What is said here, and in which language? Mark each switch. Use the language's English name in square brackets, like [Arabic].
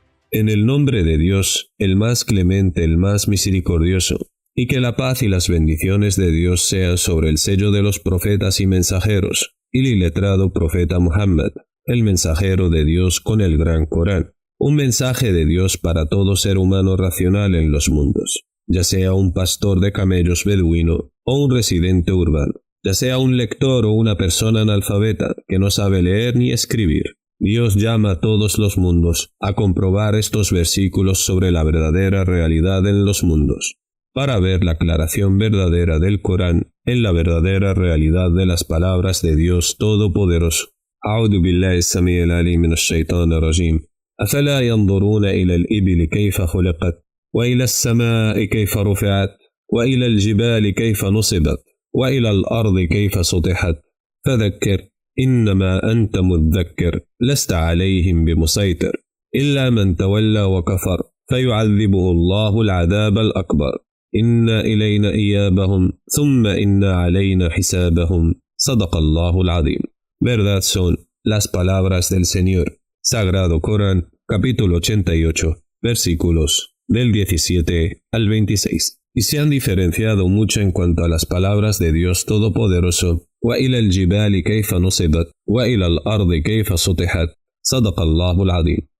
[Spanish] En el nombre de Dios, el más clemente, el más misericordioso, y que la paz y las bendiciones de Dios sean sobre el sello de los profetas y mensajeros, y el iletrado profeta Muhammad, el mensajero de Dios con el gran Corán, un mensaje de Dios para todo ser humano racional en los mundos, ya sea un pastor de camellos beduino o un residente urbano, ya sea un lector o una persona analfabeta que no sabe leer ni escribir. Dios llama a todos los mundos a comprobar estos versículos sobre la verdadera realidad en los mundos, para ver la aclaración verdadera del Corán en la verdadera realidad de las palabras de Dios Todopoderoso. [Arabic] أعوذ بالله السميع العليم من الشيطان الرجيم. أفلا ينظرون إلى الإبل كيف خلقت وإلى السماء كيف رفعت وإلى الجبال كيف نصبت وإلى الأرض كيف سطحت فذكر إنما أنت مذكر لست عليهم بمسيطر إلا من تولى وكفر فيعذبه الله العذاب الأكبر إن إلينا إيابهم ثم إن علينا حسابهم صدق الله العظيم. [Spanish] Verdad son las palabras del Señor. Sagrado Corán, capítulo 88, versículos del 17 al 26. Y se han diferenciado mucho en cuanto a las palabras de Dios Todopoderoso. [Arabic] وَإِلَى الْجِبَالِ كَيْفَ نُصِبَتْ وَإِلَى الْأَرْضِ كَيْفَ سُطِحَتْ صَدَقَ اللَّهُ الْعَظِيمُ.